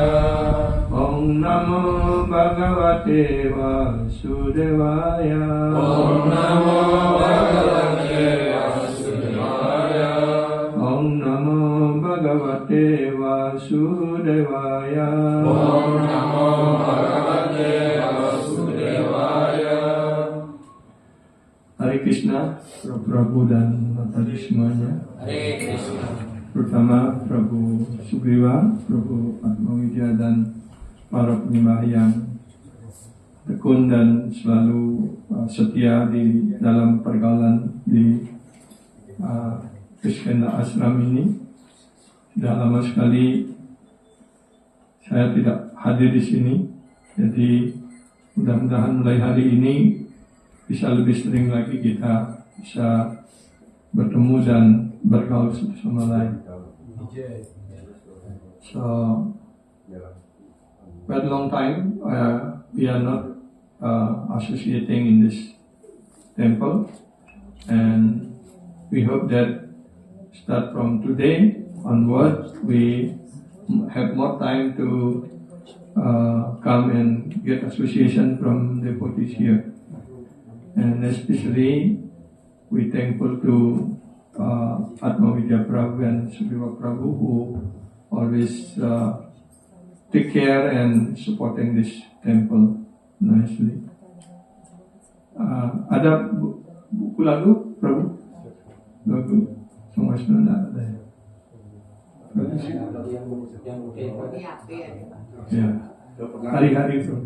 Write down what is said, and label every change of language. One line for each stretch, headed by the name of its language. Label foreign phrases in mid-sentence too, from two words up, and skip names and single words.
Sanskrit: ॐ नमो भगवते वासुदेवाय ॐ नमो भगवते वासुदेवाय ॐ नमो भगवते वासुदेवाय ॐ नमो भगवते वासुदेवाय हरे कृष्ण,
Indonesian: Prabhu dan tadi semuanya.
Sanskrit: हरे कृष्ण.
Indonesian: Pertama Prabhu Sugriva, Prabhu Atmawidya dan para penyembah yang tekun dan selalu setia di dalam pergaulan di Krishna Ashram ini. Sudah lama sekali saya tidak hadir di sini, jadi mudah-mudahan mulai hari ini bisa lebih sering lagi kita bisa bertemu dan bergaul satu sama lain.
English: So, quite a long time we are not associating in this temple, and we hope that start from today onwards we have more time to come and get association from devotees here. And especially we thankful to Atmawidya Prabhu and Sugriva Prabhu who always take care and supporting this temple nicely.
Indonesian: Ada buku lagu Prabhu? Lagu semua sudah ada ya? Ya, hari-hari Prabhu.